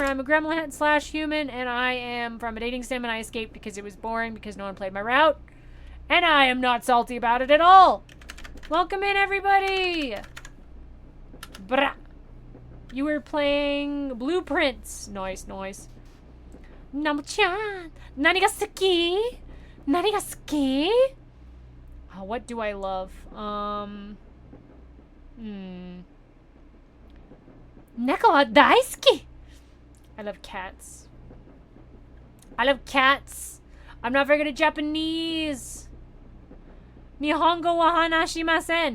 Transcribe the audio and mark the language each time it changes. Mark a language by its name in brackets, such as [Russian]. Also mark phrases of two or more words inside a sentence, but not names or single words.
[English] I'm a gremlin / human, and I am from a dating sim, and I escaped because it was boring because no one played my route. And I am not salty about it at all! Welcome in, everybody! Brah! You were playing Blueprints. Noise. [Japanese] Nommleちゃん！何が好き? 何が好き? [English] Oh, what do I love? [Japanese] 猫は大好き! [English] I love cats. I love cats. I'm not very good at Japanese. [Japanese] 日本語は話しません.